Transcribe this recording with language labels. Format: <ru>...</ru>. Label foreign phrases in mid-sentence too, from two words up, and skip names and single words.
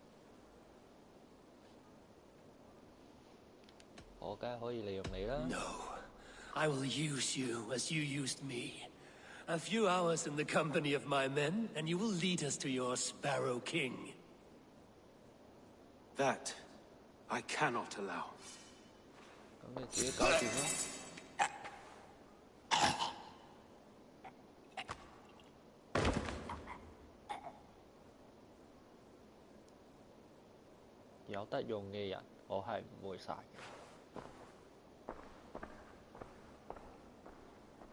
<en>I will use you as you used me. A few hours in the company of my men, and you will lead us to your Sparrow King. That I cannot allow.</en> <yue>咁你自己搞掂啦。有得用嘅人，我係唔會殺嘅。</yue>